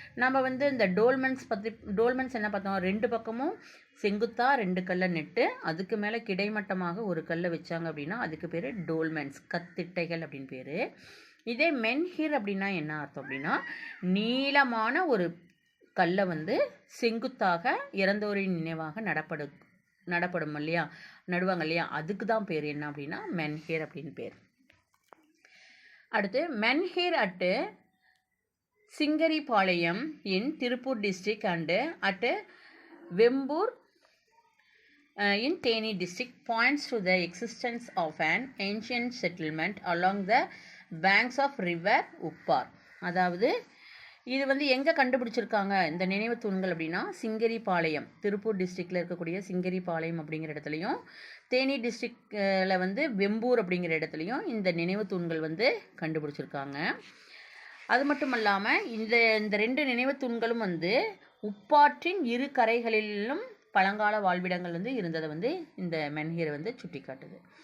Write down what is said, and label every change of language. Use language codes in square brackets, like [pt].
[ta] நம்ம வந்து இந்த டோல்மென்ஸ் என்ன பார்த்தோம், 2 பக்கமும் செங்குத்தா 2 கல்லை நட்டு அதுக்கு மேலே கிடைமட்டமாக ஒரு கல்லை வச்சாங்க அப்படின்னா அதுக்கு பேர் டோல்மென்ஸ், கத்திட்டைகள் அப்படின்னு பேர். இதே மென்ஹிர் அப்படின்னா என்ன அர்த்தம் அப்படின்னா நீளமான ஒரு கல்லை வந்து செங்குத்தாக இறந்தோரின் நினைவாக நடப்படும் இல்லையா, நடுவாங்க இல்லையா, அதுக்கு தான் பேர் என்ன அப்படின்னா மென்ஹிர் அப்படின்னு பேர். [en] அடுத்து menhir at Singaripalayam in Tiruppur district and at Vembur in Theni district points to the existence of an ancient settlement along the banks of river Uppar. [ta] அதாவது இது வந்து எங்கே கண்டுபிடிச்சிருக்காங்க இந்த நினைவு தூண்கள் அப்படின்னா சிங்கரிபாளையம், திருப்பூர் டிஸ்ட்ரிக்டில் இருக்கக்கூடிய சிங்கரிபாளையம் அப்படிங்கிற இடத்துலையும், தேனி டிஸ்ட்ரிக்டில் வந்து வெம்பூர் அப்படிங்கிற இடத்துலையும் இந்த நினைவு தூண்கள் வந்து கண்டுபிடிச்சிருக்காங்க. அது மட்டும் இல்லாமல் இந்த 2 நினைவு தூண்களும் வந்து உப்பாற்றின் 2 கரைகளிலும் பழங்கால வாழ்விடங்கள் வந்து இருந்ததை வந்து இந்த மென்ஹிரை வந்து சுட்டி காட்டுது.